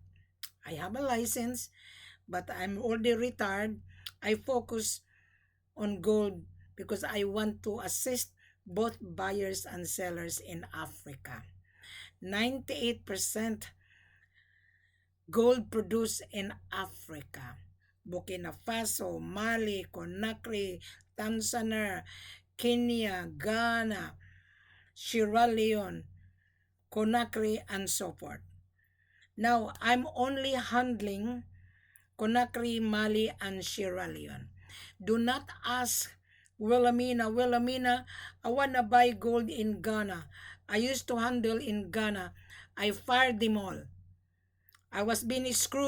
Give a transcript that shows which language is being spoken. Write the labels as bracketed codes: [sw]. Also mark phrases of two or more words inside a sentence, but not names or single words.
[en] I have a license, but I'm already retired. I focus on gold because I want to assist both buyers and sellers in Africa. 98% gold produced in Africa. Burkina Faso, Mali, Conakry, Tanzania, Kenya, Ghana, Sierra Leone, Conakry, and so forth. Now, I'm only handling Conakry, Mali, and Sierra Leone. Do not ask Wilhelmina, I want to buy gold in Ghana. I used to handle in Ghana. I fired them all. I was being screwed.